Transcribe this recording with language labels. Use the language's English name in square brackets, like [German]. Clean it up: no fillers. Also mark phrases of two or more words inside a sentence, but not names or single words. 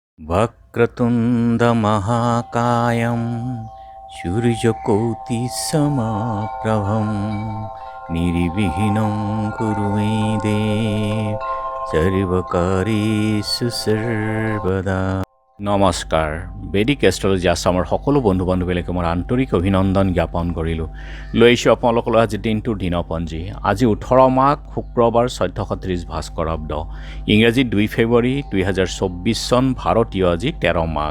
[Sanskrit] वक्रतुण्डमहाकायं सूर्यकोटिसमप्रभं निर्विघ्नं कुरु मे देव सर्वकार्येषु सर्वदा। [Assamese] নমস্কাৰ। বেদিক এষ্ট্ৰলজি আছামৰ সকলো বন্ধু বান্ধৱীলৈকে মোৰ আন্তৰিক অভিনন্দন জ্ঞাপন কৰিলোঁ। লৈ আহিছোঁ আপোনালোকলৈ আজি দিনটোৰ দিনপঞ্জী। আজি 18 মাঘ শুক্ৰবাৰ 1430 ভাস্কৰাব্দ, ইংৰাজী 2 ফেব্ৰুৱাৰী 2024 চন, ভাৰতীয় আজি 13 মাঘ।